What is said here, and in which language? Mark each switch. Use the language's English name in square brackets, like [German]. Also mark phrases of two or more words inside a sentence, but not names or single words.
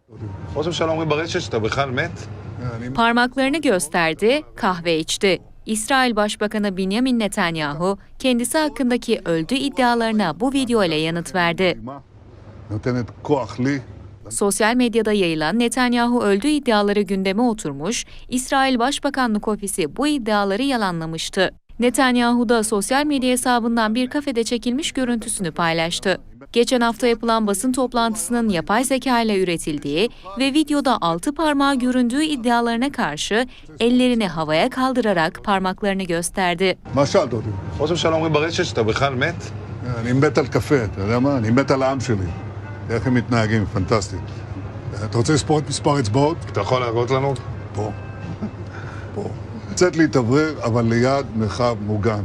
[Hebrew] ראש הממשלה אומרים ברשת שאתה בכלל מת? [Turkish] Parmaklarını gösterdi, kahve içti. İsrail Başbakanı Benjamin Netanyahu, kendisi hakkındaki öldü iddialarına bu video ile yanıt verdi. Sosyal medyada yayılan Netanyahu öldü iddiaları gündeme oturmuş, İsrail Başbakanlık Ofisi bu iddiaları yalanlamıştı. Netanyahu da sosyal medya hesabından bir kafede çekilmiş görüntüsünü paylaştı. Geçen hafta yapılan basın toplantısının yapay zeka ile üretildiği ve videoda 6 parmağı göründüğü iddialarına karşı ellerini havaya kaldırarak parmaklarını gösterdi. [Hebrew] ראש הממשלה אומרים ברשת שאתה בכלל מת? אני מת על קפה, אתה יודע מה? אני מת על העם שלי. איך הם מתנהגים, פנטסטי. אתה רוצה לספור את מספר אצבעות? אתה יכול להראות לנו? פה. פה. לצאת להתאוורר, אבל ליד מרחב מוגן.